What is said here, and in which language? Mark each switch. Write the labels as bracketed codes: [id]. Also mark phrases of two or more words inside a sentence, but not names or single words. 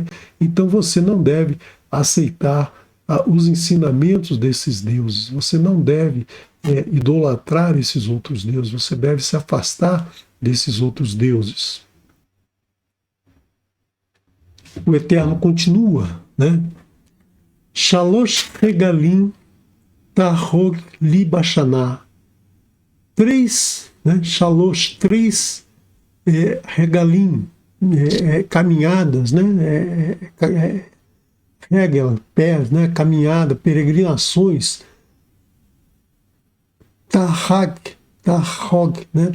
[pt] Então você não deve aceitar os ensinamentos desses deuses, você não deve idolatrar esses outros deuses, você deve se afastar desses outros deuses. O Eterno continua, né? [he] שלש רגלים תחג לי בשנה. [pt] Três, né? Shalosh, três regalim, caminhadas, né? Regel, pés, né? Caminhada, peregrinações. Tahog, né?